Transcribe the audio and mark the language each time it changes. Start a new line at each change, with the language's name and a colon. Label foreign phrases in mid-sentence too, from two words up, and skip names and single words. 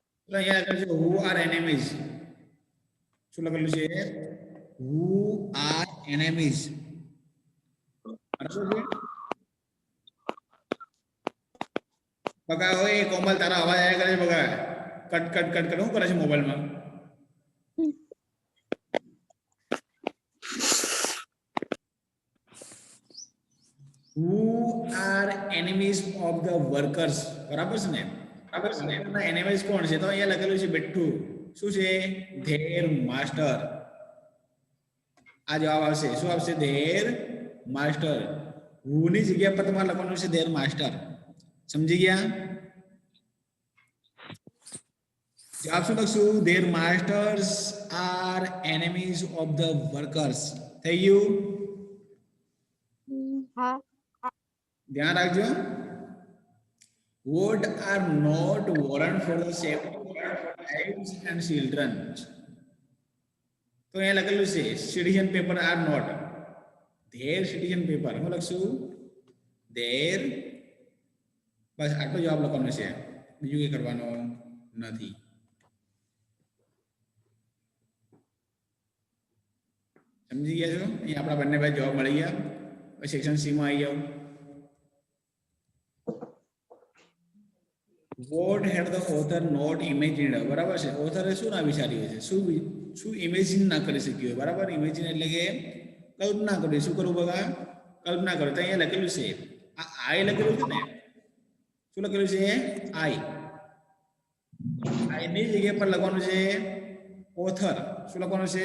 Gujarati: તો અહીંયા લખેલું છે
English: who are enemies.
Gujarati: શું લખેલું છે?
English: who are enemies.
Gujarati: બરાબર છે? બગા ઓય કોમલ તારા અવાજ આયા કરે છે બગા. કટ કટ કટ કટ શું કરે છે મોબાઈલમાં?
English: who are enemies of the workers.
Gujarati: બરાબર છે ને? બરાબર છે ને? એના enemies કોણ છે? તો અહીંયા લખેલું છે બેઠું. શું છે?
English: their master.
Gujarati: આ જવાબ આવશે. શું આવશે?
English: their master.
Gujarati: who ની જગ્યા પર તમારે લખવાનું છે
English: their master.
Gujarati: સમજી ગયા? જવાબ શું લખશું?
English: their masters are enemies of the workers.
Gujarati: થઈ ગયું? હા. ધ્યાન રાખજો.
English: What are not warrant for the safety of wives and children.
Gujarati: તો અહીંયા લખેલું છે
English: citizen paper are not. their citizen paper.
Gujarati: હું લખશું their. બસ આટલો જવાબ લખવાનો છે, બીજું કંઈ કરવાનું નથી. સમજી ગયા છો? અહીંયા આપણા બંને ભાઈ જવાબ મળી ગયા. સેક્શન સી માં આવી જાવ.
English: What had the author not imagined.
Gujarati: બરાબર છે. ઓથરે શું ના વિચાર્યું છે? શું ઇમેજિન ના કરી શક્યું? બરાબર. ઇમેજિન એટલે કે કલ્પના કરી. શું કરું બગા? કલ્પના કરો. તો અહીંયા લખેલું છે આ આઈ લખેલું છે ને. શું લખેલું છે? આઈ. આઈ ની જગ્યા પર લખવાનું છે ઓથર. શું લખવાનું છે?